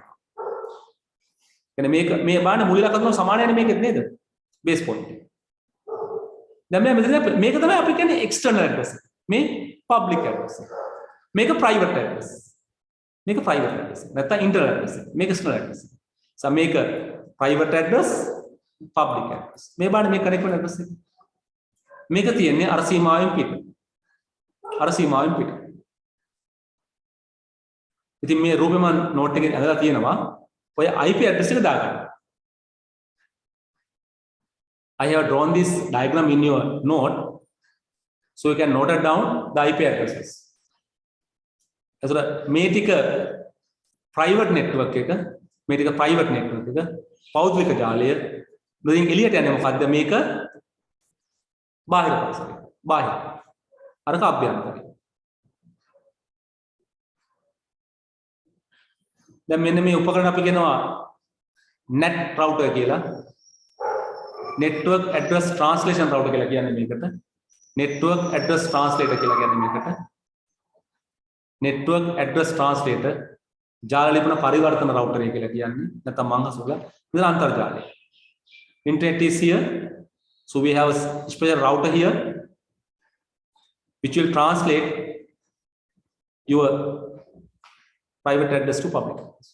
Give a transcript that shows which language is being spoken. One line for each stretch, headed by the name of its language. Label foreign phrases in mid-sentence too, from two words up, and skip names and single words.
Sinhala: කියන්නේ මේ බලන්න මුල් ඉලක්කම සමානයි මේකෙත් නේද?
English: base point.
Sinhala: දැන් මේක තමයි අපි කියන්නේ
English: external address
Sinhala: එක. මේ
English: public address
Sinhala: මේක
English: private address
Sinhala: මේක
English: private address
Sinhala: නැත්නම්
English: internal address
Sinhala: මේක
English: external address so
Sinhala: මේක
English: private address public address
Sinhala: මේ බාන මේ connect වෙන address එක මේක තියෙන්නේ අර සීමාවෙන් පිට ඉතින් මේ රූපේ මම note එකේ ඇදලා තියෙනවා ඔය IP address එක දාගන්න
English: I have drawn this diagram in your note so you can note it down the IP addresses.
Sinhala: එතකොට මේ ටික
English: private network
Sinhala: එක මේ ටික
English: private network
Sinhala: එක පෞද්ගලික ජාලය වලින් එළියට යන්නේ මොකද්ද මේක බාහිර පරිසරය බාහිර අරක අභ්‍යන්තරය දැන් මෙන්න මේ උපකරණ අපි කියනවා
English: net router
Sinhala: කියලා
English: network address translation router
Sinhala: කියලා කියන්නේ මේකට
English: network address translator
Sinhala: කියලා කියන්නේ මේකට
English: network address translator
Sinhala: ජාල ලිපන පරිවර්තන
English: router
Sinhala: කියලා කියන්නේ නැත්නම් මං හසුලා මෙතන අන්තර්ජාලය
English: internet is here so we have a special router here which will translate your private address to public address.